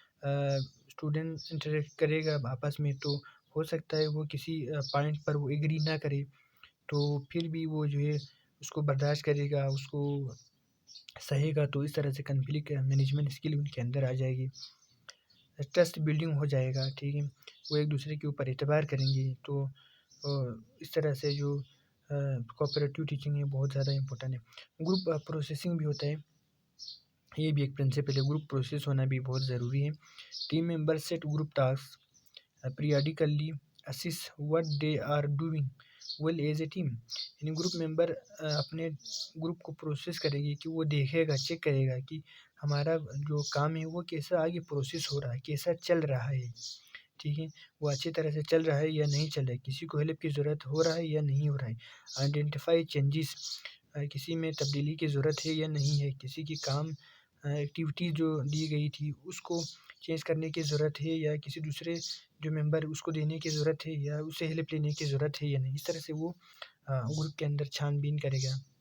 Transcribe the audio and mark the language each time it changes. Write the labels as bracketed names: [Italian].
[Urdu] Student interact کرے گا آپس میں تو ہو سکتا ہے وہ کسی پوائنٹ پر وہ ایگری نہ کرے، تو پھر بھی وہ جو ہے اس کو برداشت کرے گا، اس کو سہے گا، تو اس طرح سے کنفلکٹ مینجمنٹ اسکل ان کے اندر آ جائے گی، ٹرسٹ بلڈنگ ہو جائے گا، ٹھیک ہے، وہ ایک دوسرے کے اوپر اعتبار کریں گے. تو اس طرح سے جو کوآپریٹیو ٹیچنگ ہے بہت زیادہ امپورٹنٹ ہے. گروپ پروسیسنگ بھی ہوتا ہے، یہ بھی ایک پرنسپل ہے، گروپ پروسیس ہونا بھی بہت ضروری ہے. [English] Team member set group task periodically assess what they are doing well as a team. [Urdu] یعنی گروپ ممبر اپنے گروپ کو پروسیس کرے گی کہ وہ دیکھے گا، چیک کرے گا کہ ہمارا جو کام ہے وہ کیسا آگے پروسیس ہو رہا ہے، کیسا چل رہا ہے، ٹھیک ہے، وہ اچھی طرح سے چل رہا ہے یا نہیں چل رہا ہے، کسی کو ہیلپ کی ضرورت ہو رہا ہے یا نہیں ہو رہا ہے. [English] identify changes, [Urdu] کسی میں تبدیلی کی ضرورت ہے یا نہیں ہے، کسی کی کام ایکٹیویٹی جو دی گئی تھی اس کو چینج کرنے کی ضرورت ہے یا کسی دوسرے جو ممبر اس کو دینے کی ضرورت ہے یا اسے ہیلپ لینے کی ضرورت ہے یا نہیں. اس طرح سے وہ گروپ کے اندر چھان بین کرے گا.